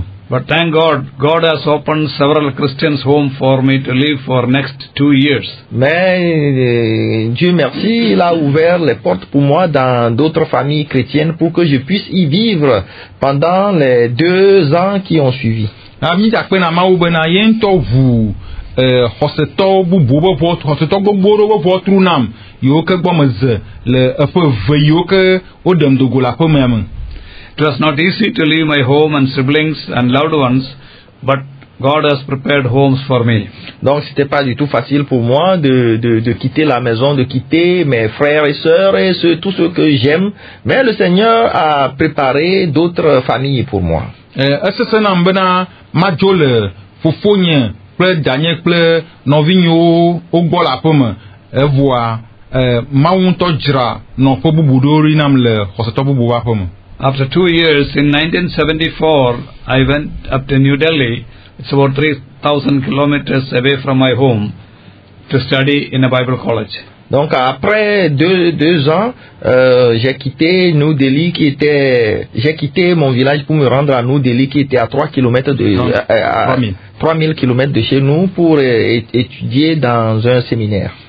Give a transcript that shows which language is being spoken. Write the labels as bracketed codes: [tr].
[en] But thank God, God has opened several Christians' home for me to live for next 2 years. [fr] Mais Dieu merci, il a ouvert les portes pour moi dans d'autres familles chrétiennes pour que je puisse y vivre pendant les 2 ans qui ont suivi. [ee] Ami jakpena mawu bena yento vu xɔsetɔ bubu be ʋɔ xɔsetɔ gbogbo ɖewo be ʋɔ tru nam yiwo ke gbɔ me ze le eƒe ve yiwo ke wo ɖem do go le aƒe mea me. [en] It was not easy to leave my home and siblings and loved ones, but God has prepared homes for me. [fr] Donc c'était pas du tout facile pour moi de quitter la maison, de quitter mes frères et sœurs et tous ceux que j'aime, mais le Seigneur a préparé d'autres familles pour moi. [ee] Esese nam bena madzo le fofonye kple danye kple nɔvinyewo wogbɔ le aƒe me evɔa Mawu ŋutɔ dzra nɔƒe bubu ɖewo ɖi nam le xɔsetɔ bubu ƒe aƒe me. [en] After 2 years, in 1974, I went up to New Delhi. It's about 3,000 kilometers away from my home, to study in a Bible college. [fr] Donc après deux ans, j'ai quitté New Delhi j'ai quitté mon village pour me rendre à New Delhi qui était à 3 km 3000 km de chez nous pour étudier dans un séminaire.